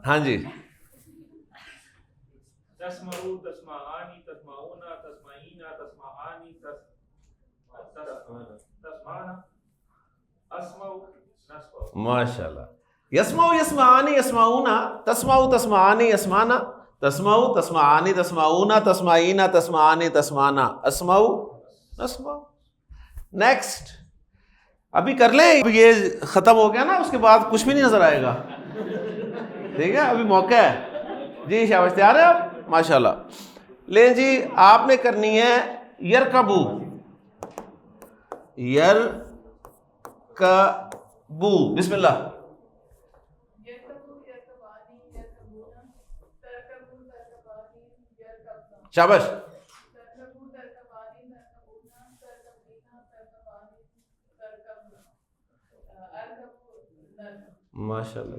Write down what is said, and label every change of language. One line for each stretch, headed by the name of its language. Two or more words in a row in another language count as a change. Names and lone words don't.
Urdu: ہاں جی.
Arabic: تسمعوا تسمعاني تسمعونا تسمعينا تسمعاني تسمعنا اسمعوا نسمع.
Urdu: ماشاء اللہ.
Arabic: یسمعو یسمعانی یسمعونا تسمعو تسمعانی یسمعنا تسمعو تسمعانی تسمعونا تسمعینا تسمعانی تسمعنا اسمعو اسمعو.
Urdu: نیکسٹ. ابھی کر لیں، یہ ختم ہو گیا نا، اس کے بعد کچھ بھی نہیں نظر آئے گا. ٹھیک ہے، ابھی موقع ہے جی. شاباش. تیار ہے آپ؟ ماشاء اللہ. لیں جی، آپ نے کرنی ہے
Arabic: یرکبو یرکبو.
Urdu: بسم اللہ. شاباش. ماشاء اللہ.